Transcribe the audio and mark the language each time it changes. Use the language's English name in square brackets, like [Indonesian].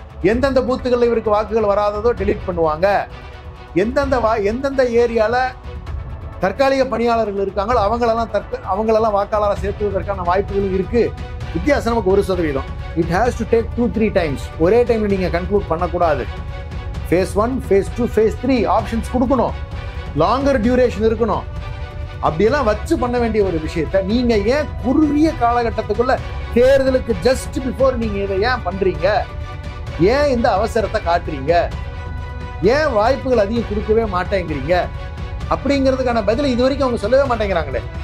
[Tamil] எந்தெந்த பூத்துகள்ல இவருக்கு வாக்குகள் வராததோ டெலீட் பண்ணுவாங்க. எந்தெந்த ஏரியால தற்காலிக பணியாளர்கள் இருக்காங்களோ அவங்களெல்லாம் வாக்காளராக சேர்த்துவதற்கான வாய்ப்புகள் இருக்கு. வித்தியாசம் நமக்கு 1%. [English] It has to take 2-3 times. [Tamil] ஒரே டைம்ல நீங்க கன்க்ளூட் பண்ணக்கூடாது. phase 1, phase 2, phase 3 ஆப்ஷன்ஸ் கொடுக்கணும். லாங்கர் டியூரேஷன் இருக்கணும். அப்படியெல்லாம் வச்சு பண்ண வேண்டிய ஒரு விஷயத்த நீங்க ஏன் குறுகிய காலகட்டத்துக்குள்ள தேர்தலுக்கு ஜஸ்ட் பிஃபோர் நீங்க இதை ஏன் பண்றீங்க? ஏன் இந்த அவசரத்தை காட்டுறீங்க? ஏன் வாய்ப்புகள் அதிகம் கொடுக்கவே மாட்டேங்கிறீங்க? அப்படிங்கிறதுக்கான பதில் இது வரைக்கும் அவங்க சொல்லவே மாட்டேங்கிறாங்களே.